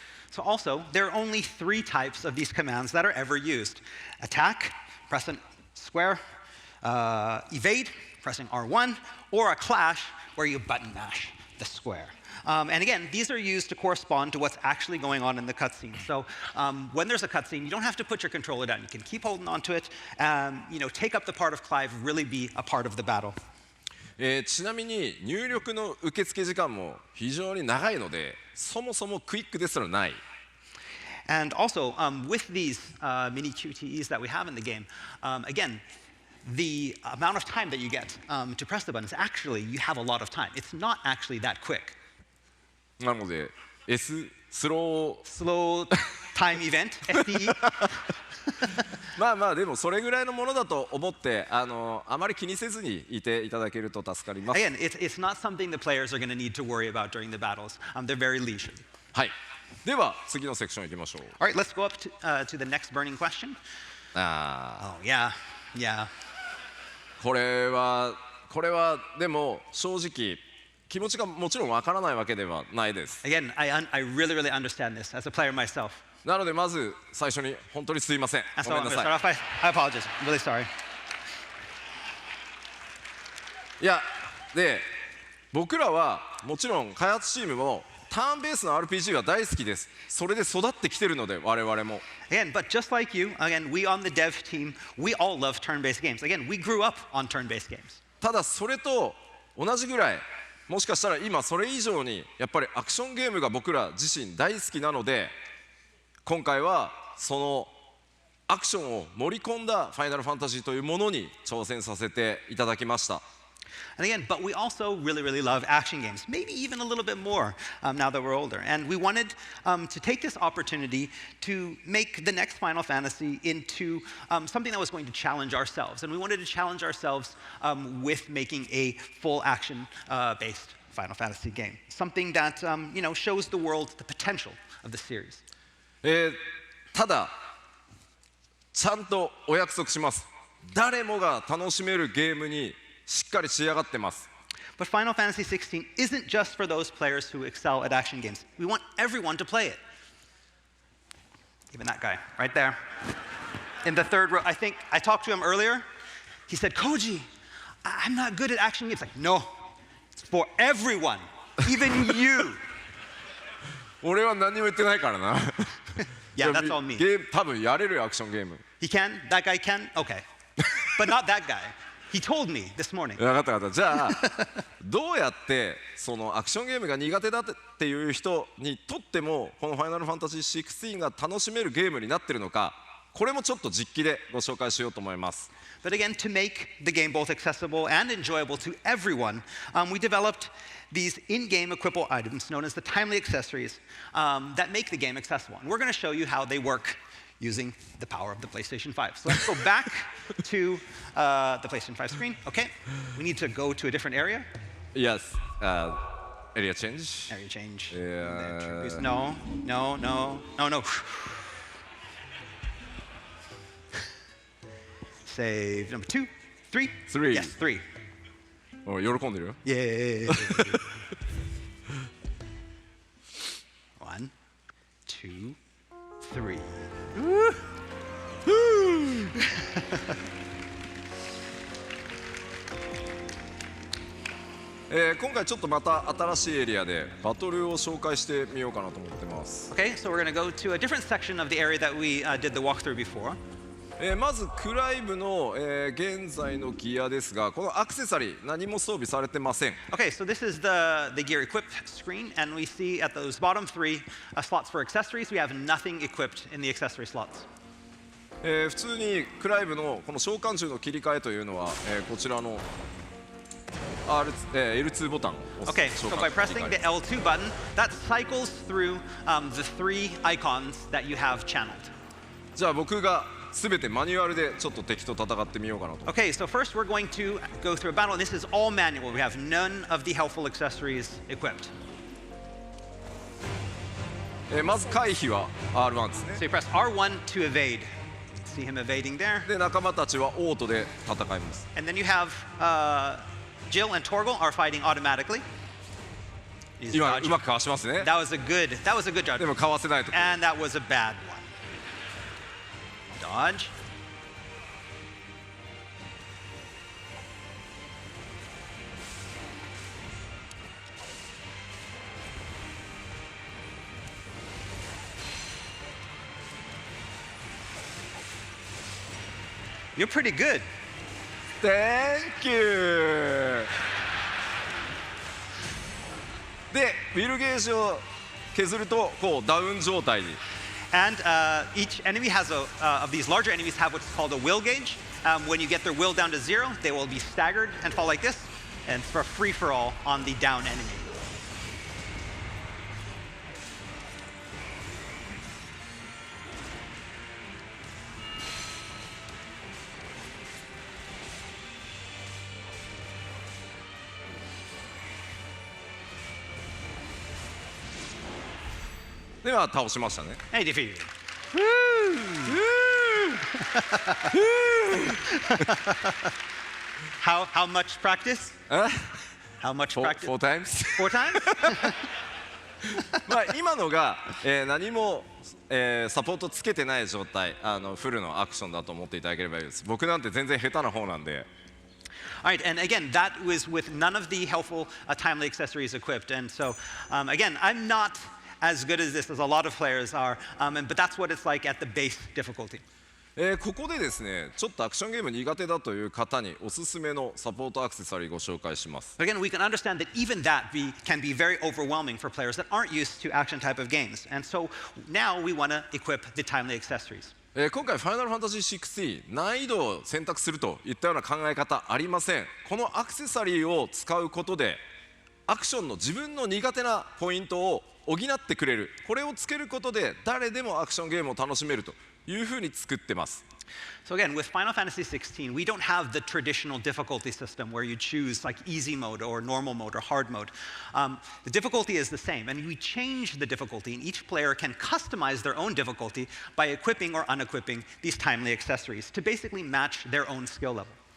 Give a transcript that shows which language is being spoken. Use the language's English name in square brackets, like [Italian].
[English] So also, there are only 3 types of these commands that are ever used. Attack, press a square, evade, pressing R1, or a clash where you button mash the square. And again, these are used to correspond to what's actually going on in the cutscene. So when there's a cutscene, you don't have to put your controller down. You can keep holding onto it, take up the part of Clive, really be a part of the battle. [Japanese] ちなみに入力の受付時間も非常に長いのでそもそもクイックですらない。 [English] And also, with these mini QTEs that we have in the game, again, the amount of time that you get to press the button is actually, you have a lot of time. It's not actually that quick. [Japanese] なので スロー [English] Slow time event, STE. [Japanese] でもそれぐらいのものだと思ってあまり気にせずにいていただけると助かります。 [English] Again, it's not something the players are going to need to worry about during the battles. They're very leisurely. [Japanese] はい。では次のセクション行きましょう。 [English] All right, let's go up to the next burning question. Oh, yeah, yeah. [Japanese] これはでも正直気持ちがもちろんわからないわけではないです。 [English] Again, I really, really understand this as a player myself. [Japanese] なのでまず最初に本当にすいません。 [English] And [Japanese] ご [English] so [Japanese] めん [English] I'm [Japanese] な [English] going to [Japanese] さ [English] start off by, I apologize. I'm really sorry. [Japanese] い。いやで僕らはもちろん開発チームもターンベースの RPG は大好きです。それで育ってきてるので我々も。 [English] Again, but just like you, again, we on the dev team, we all love turn-based games. Again, we grew up on turn-based games. [Japanese] ただそれと同じぐらいもしかしたら今それ以上にやっぱりアクションゲームが僕ら自身大好きなので今回はそのアクションを盛り込んだファイナルファンタジーというものに挑戦させていただきました。 [English] And again, but we also really, really love action games, maybe even a little bit more now that we're older. And we wanted to take this opportunity to make the next Final Fantasy into something that was going to challenge ourselves. And we wanted to challenge ourselves with making a full action-based Final Fantasy game, something that shows the world the potential of the series. [Japanese] ただちゃんとお約束します。誰もが楽しめるゲームにしっかり仕上がってます。 [English] But Final Fantasy XVI isn't just for those players who excel at action games. We want everyone to play it. Even that guy, right there. In the third row, I think I talked to him earlier. He said, Koji, I'm not good at action games. Like, no, it's for everyone, even you. [Japanese] 俺は何も言ってないからな。 [English] Yeah, that's all me. [Japanese] ゲーム多分やれるよアクションゲーム。 [English] He can? That guy can? Okay. But not that guy. He told me this morning. [Japanese] 分かった分かった。じゃあどうやってそのアクションゲームが苦手だっていう人にとってもこの「ファイナルファンタジー16」が楽しめるゲームになってるのかこれもちょっと実機でご紹介しようと思います。 [English] But again, to make the game both accessible and enjoyable to everyone, we developed these in-game equipable items known as the timely accessories that make the game accessible. And we're going to show you how they work using the power of the PlayStation 5. So let's go back to the PlayStation 5 screen. Okay, we need to go to a different area. Yes. Area change. Area change. Yeah. No. Save number 2, 3. 3. Yes, 3. [Japanese] おい喜んでるよ。 [English] Yay. 1, 2, 3. [Japanese] 今回ちょっとまた新しいエリアでバトルを紹介してみようかなと思ってます。 [English] Okay, so we're going to go to a different section of the area that we did the walkthrough before. [Japanese] まずクライブの、現在のギアですがこのアクセサリー何も装備されてません。 [English] Okay, so this is the gear equipped screen, and we see at those bottom 3 slots for accessories, we have nothing equipped in the accessory slots. [Japanese] 普通にクライブのこの召喚銃の切り替えというのは、こちらの L2 ボタンを押す [English] Okay, so by pressing the L2 button, that cycles through the 3 icons that you have channeled. [Japanese] じゃあ僕が全てマニュアルでちょっと敵と戦ってみようかなと。 [English] Okay, so first we're going to go through a battle, and this is all manual. We have none of the helpful accessories equipped. [Japanese] まず回避は R1 ですね。 [English] So you press R1 to evade. See him evading there. [Japanese] で仲間たちはオートで戦います。 [English] And then you have Jill and Torgal are fighting automatically. He's [Japanese] 今 [English] dodging. [Japanese] うまくかわしますね。 [English] That was a good judge. でもかわせないと。 And that was a bad one. Dodge. You're pretty good. Thank you! [Japanese] で、ウィルゲージを削るとこうダウン状態に。 [English] And each enemy has of these larger enemies have what's called a will gauge. When you get their will down to 0, they will be staggered and fall like this, and for a free-for-all on the down enemy. [Japanese] "では倒しましたね。 [English] Hey, defeated. How much practice? How much practice? Four times? 4 times? [Japanese] まあ今のが、何も、サポートつけてない状態、フルのアクションだと思っていただければいいです。僕なんて全然下手な方なんで。 [English] All right, and again, that was with none of the helpful timely accessories equipped. And so, again, I'm not as good as this as a lot of players are, but that's what it's like at the base difficulty. [Japanese] ここでですね、ちょっとアクションゲーム苦手だという方におすすめのサポートアクセサリーご紹介します。 [English] But again, we can understand that even that can be very overwhelming for players that aren't used to action type of games. And so now we want to equip the timely accessories. [Japanese] 今回ファイナルファンタジー16難易度を選択するといったような考え方ありません。このアクセサリーを使うことでアクションの自分の苦手なポイントを補ってくれる、これをつけることで誰でもアクションゲームを楽しめるというふうに作ってます。 [English] So again, with Final Fantasy XVI, we don't have the traditional difficulty system where you choose like easy mode or normal mode or hard mode. The difficulty is the same, and we change the difficulty, and each player can customize their own difficulty by equipping or unequipping these timely accessories to basically match their own skill level.